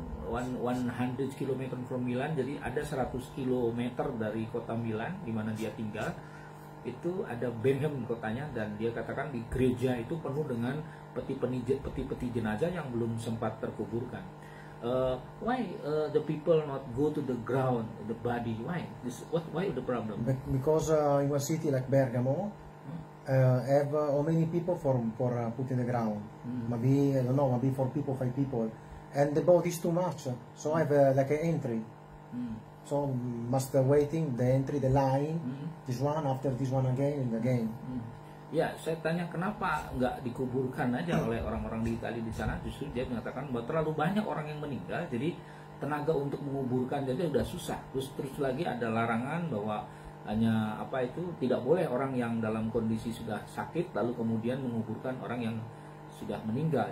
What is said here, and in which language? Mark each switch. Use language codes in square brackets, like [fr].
[en] 100 km from Milan, [id] jadi ada 100 km dari kota Milan di mana dia tinggal. Itu ada Bergamo kotanya, dan dia katakan di gereja itu penuh dengan peti-peti jenazah yang belum sempat terkuburkan. [en] Why the people not go to the ground, the body? Why? Why the problem? Because in a city like Bergamo, have how many people for put in the ground? Maybe I don't know, maybe 4 people, 5 people, and the body is too much. So I have like an entry. So must waiting the entry, the line, this one after this one again and again. [id] Ya, saya tanya kenapa nggak dikuburkan aja oleh orang-orang di Italia di sana. Justru dia mengatakan bahwa terlalu banyak orang yang meninggal, jadi tenaga untuk menguburkan jadi udah susah. Terus lagi ada larangan bahwa hanya tidak boleh orang yang dalam kondisi sudah sakit lalu kemudian menguburkan orang yang sudah meninggal.